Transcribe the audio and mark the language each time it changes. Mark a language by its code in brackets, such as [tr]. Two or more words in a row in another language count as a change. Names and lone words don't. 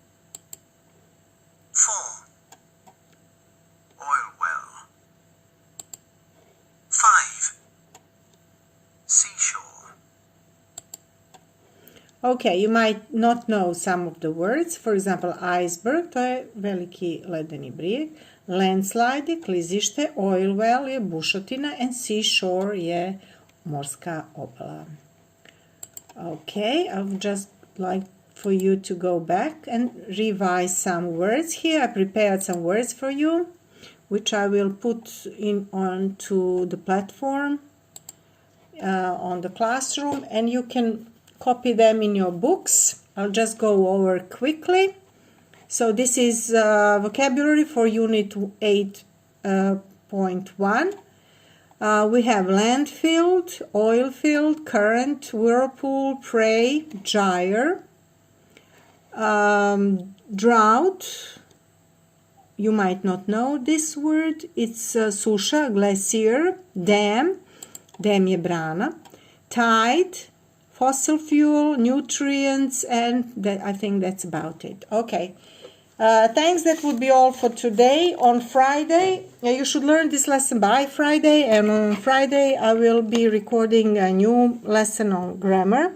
[en] 4. Oil well. 5. Seashore. Okay, you might not know some of the words. For example, iceberg, [hr] to je veliki ledeni brijeg. Landslide je klizište, [en] oil well [hr] je bušotina, [en] and seashore [hr] je morska obala. [en] Okay, I would just like for you to go back and revise some words here. I prepared some words for you, which I will put in onto the platform on the classroom, and you can copy them in your books. I'll just go over quickly. So this is vocabulary for Unit 8.1. We have landfill, oil field, current, whirlpool, prey, gyre, drought. You might not know this word. It's suša, glacier, dam, dam [hr] je brana, [en] tide, fossil fuel, nutrients, and I think that's about it. Okay. Thanks, that would be all for today. On Friday, you should learn this lesson by Friday, and on Friday I will be recording a new lesson on grammar.